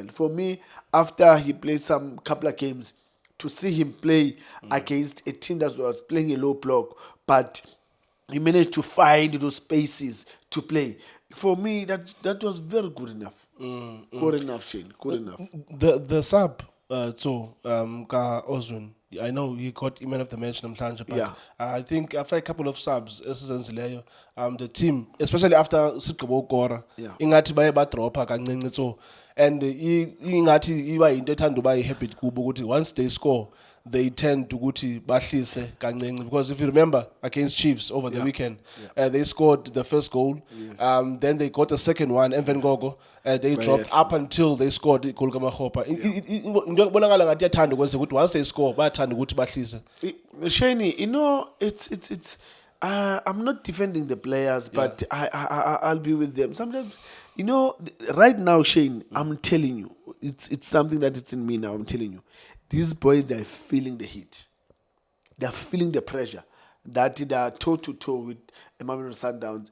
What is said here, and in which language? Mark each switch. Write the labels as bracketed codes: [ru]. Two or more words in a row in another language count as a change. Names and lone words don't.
[en] For me, after he played some couple of games, to see him play against a team that was playing a low block, but he managed to find those spaces to play. For me, that was very good enough. Good enough, Shane. Good enough. The sub, Ka Ozun, I know he got man of the match namhlanje, but Yeah. I think after a couple of subs, the team, especially after Sikabo Gora, Yeah. [xh] ingathi baye badropa kancinci [en] so, and [xh] ingathi iba into ethanda uba habit kubo ukuthi [en] once they score, they tend to [xh] ukuthi bahlise kancinci, [en] because if you remember against Chiefs over the weekend, they scored the first goal, then they got the second one, and then they dropped up until they scored igoal kaMakgopa. [xh] Into ebonakala ngathi iyathanda ukwenza ukuthi [en] once they score [xh] bayathanda ukuthi bahlise. [en] Shani, it's I'm not defending the players, but I'll be with them. Sometimes, right now, Shane, I'm telling you, it's something that it's in me now. I'm telling you, these boys, they're feeling the heat. They're feeling the pressure that they are toe-to-toe with Mamelodi Sundowns.